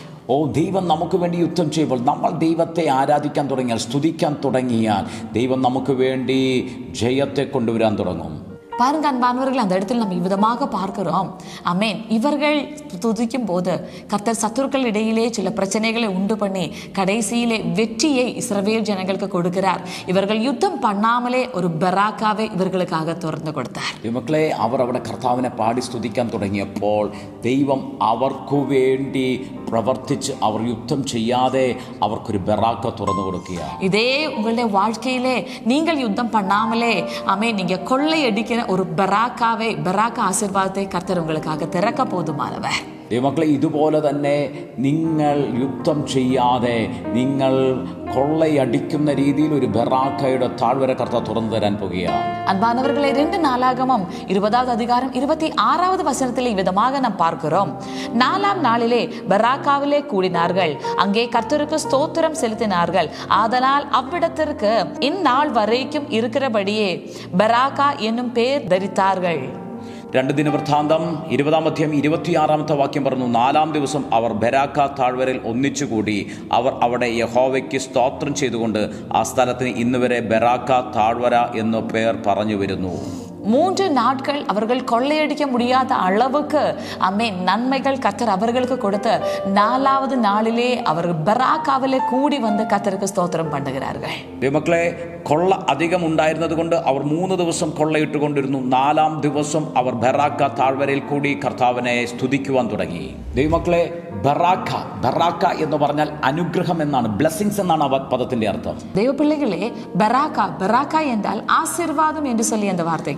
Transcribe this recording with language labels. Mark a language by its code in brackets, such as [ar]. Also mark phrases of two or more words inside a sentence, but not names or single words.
[ml] ദൈവം നമുക്ക് വേണ്ടി യുദ്ധം ചെയ്യുമ്പോൾ നമ്മൾ ദൈവത്തെ ആരാധിക്കാൻ തുടങ്ങിയാൽ, സ്തുതിക്കാൻ തുടങ്ങിയാൽ ദൈവം നമുക്ക് വേണ്ടി ജയത്തെ കൊണ്ടുവരാൻ തുടങ്ങും. [ta] பாருங்க அன்பானவர்கள், அந்த இடத்தில் நம்ம இவ்விதமாக பார்க்கிறோம். அமேன் இவர்கள் துதிக்கும் போது கர்த்தர் சத்துருக்கள் இடையிலே சில பிரச்சனைகளை உண்டு பண்ணி கடைசியிலே வெற்றியை இஸ்ரவேல் ஜனங்களுக்கு கொடுக்கிறார். இவர்கள் யுத்தம் பண்ணாமலே ஒரு பராக்காவை இவர்களுக்காக திறந்து கொடுத்தார். [ml] മക്കളെ, അവർ അവിടെ കർത്താവിനെ പാടി സ്തുതിക്കാൻ തുടങ്ങിയപ്പോൾ ദൈവം അവർക്കു വേണ്ടി പ്രവർത്തിച്ച് അവർ യുദ്ധം ചെയ്യാതെ അവർക്കൊരു ബറാക്ക തുറന്നു കൊടുക്കുക. [ta] இதே உங்களுடைய வாழ்க்கையிலே நீங்கள் யுத்தம் பண்ணாமலே நீங்க கொள்ளையடிக்கிற ஒரு பெராக்கா ஆசீர்வாதத்தை கர்த்தர் உங்களுக்காக திறக்க போதுமானவர். [ml] ദൈവമക്കളെ, ഇതുപോലെ തന്നെ നിങ്ങൾ യുദ്ധം ചെയ്യാതെ നിങ്ങൾ കൊള്ളയടിക്കുന്ന രീതിയിൽ ഒരു ബറാക്കയുടെ താഴ്വര കർത്താവ് തുറന്നു തരാൻ പോകുകയാണ്. [ta] அன்பானவர்களே, 2 நாளாகமம் 20வது அதிகாரம் 26வது வசனத்தில் இவ்விதமாக நாம் பார்க்கிறோம். 4ஆம் நாளிலே பெராக்காவிலே கூடினார்கள், அங்கே கர்த்தருக்கு ஸ்தோத்திரம் செலுத்தினார்கள். ஆதலால் அவ்விடத்திற்கு இந்நாள் வரைக்கும் இருக்கிறபடியே பெராக்கா என்னும் பேர் தரித்தார்கள். [ml] 2 ദിനവൃത്താന്തം 20-ാം അധ്യായം 26-ാമത്തെ വാക്യം പറഞ്ഞു, 4-ാം ദിവസം അവർ ബെരാക്ക താഴ്വരയിൽ ഒന്നിച്ചുകൂടി. അവർ അവിടെ യഹോവയ്ക്ക് സ്തോത്രം ചെയ്തുകൊണ്ട് ആ സ്ഥലത്തിന് ഇന്നുവരെ ബെരാക്ക താഴ്വര എന്നു പേർ പറഞ്ഞു വരുന്നു. [ta] 3 நாட்கள் அவர்கள் கொள்ளையடிக்க முடியாத அளவுக்கு நன்மைகள் கர்த்தர் அவர்களுக்கு கொடுத்து 4வது நாளிலே அவர்கள் பெராக்காவிலே கூடி வந்து கர்த்தருக்கு ஸ்தோத்திரம் பண்ணுகிறார்கள். [ml] ദൈവമക്കളെ, കൊള്ള അധികം ഉണ്ടായിരുന്നത് കൊണ്ട് അവർ 3 ദിവസം കൊള്ളയിട്ടുകൊണ്ടിരുന്നു. 4-ാം ദിവസം അവർ ബെറാക്ക താഴ്വരയിൽ കൂടി കർത്താവിനെ സ്തുതിക്കുവാൻ തുടങ്ങി. ദൈവമക്കളെ, ബറാക്ക എന്ന് പറഞ്ഞാൽ അനുഗ്രഹം എന്നാണ്, ബ്ലെസ്സിങ്സ് എന്നാണ് ആ പദത്തിന്റെ അർത്ഥം. [ta] தேவ பிள்ளைகளே, பராக்கா என்றால் ஆசீர்வாதம் என்று சொல்லி என்ன வார்த்தைக்கு